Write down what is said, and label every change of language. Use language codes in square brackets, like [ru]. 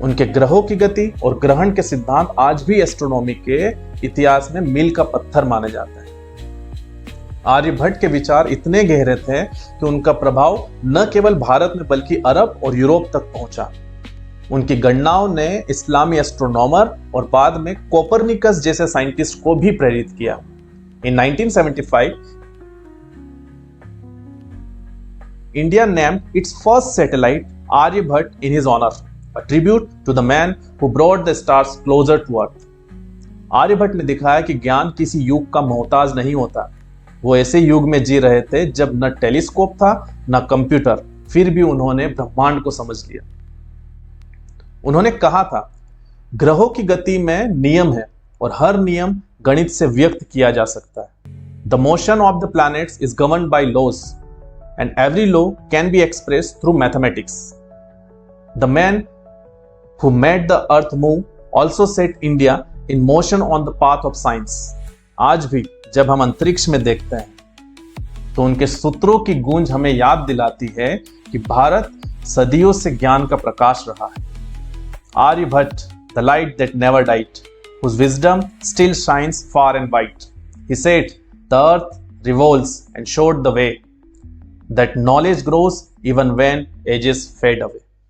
[hi] उनके ग्रहों की गति और ग्रहण के सिद्धांत आज भी एस्ट्रोनॉमी के इतिहास में मील का पत्थर माने जाते हैं। आर्यभट्ट के विचार इतने गहरे थे कि उनका प्रभाव न केवल भारत में बल्कि अरब और यूरोप तक पहुंचा। उनकी गणनाओं ने इस्लामी एस्ट्रोनॉमर और बाद में कोपरनिकस जैसे साइंटिस्ट को भी प्रेरित किया। [en] In 1975, India named its first satellite Aryabhatta in his honor, a tribute to the man who brought the stars closer to Earth. [hi] Aryabhata ने दिखाया कि ज्ञान किसी युग का मोहताज नहीं होता। वो ऐसे युग में जी रहे थे जब न टेलीस्कोप था न कंप्यूटर, फिर भी उन्होंने ब्रह्मांड को समझ लिया। उन्होंने कहा था, ग्रहों की गति में नियम है और हर नियम गणित से व्यक्त किया जा सकता है। [en] The motion of the planets is governed by laws, and every law can be expressed through mathematics. The man who made the earth move also set India in motion on the path of science. [hi] आज भी जब हम अंतरिक्ष में देखते हैं तो उनके सूत्रों की गूंज हमें याद दिलाती है कि भारत सदियों से ज्ञान का प्रकाश रहा है। [en] Aryabhata, the light that never died, whose wisdom still shines far and wide. He said, the earth revolves and showed the way that knowledge grows even when ages fade away.